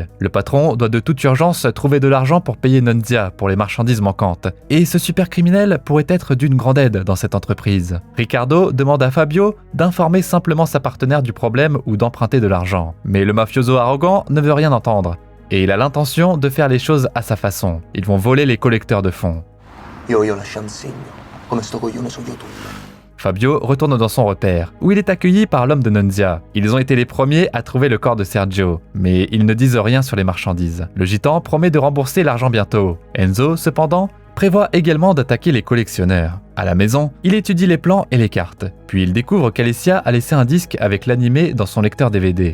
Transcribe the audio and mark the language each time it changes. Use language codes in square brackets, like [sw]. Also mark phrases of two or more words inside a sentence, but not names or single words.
[fr] Le patron doit de toute urgence trouver de l'argent pour payer Nunzia pour les marchandises manquantes. Et ce super criminel pourrait être d'une grande aide dans cette entreprise. Riccardo demande à Fabio d'informer simplement sa partenaire du problème ou d'emprunter de l'argent. Mais le mafioso arrogant ne veut rien entendre. Et il a l'intention de faire les choses à sa façon. Ils vont voler les collecteurs de fonds. [it] Io voglio lasciare un segno, come sto coglione su YouTube. [fr] Fabio retourne dans son repère, où il est accueilli par l'homme de Nunzia. Ils ont été les premiers à trouver le corps de Sergio, mais ils ne disent rien sur les marchandises. Le gitan promet de rembourser l'argent bientôt. Enzo, cependant, prévoit également d'attaquer les collectionneurs. À la maison, il étudie les plans et les cartes. Puis il découvre qu'Alessia a laissé un disque avec l'animé dans son lecteur DVD.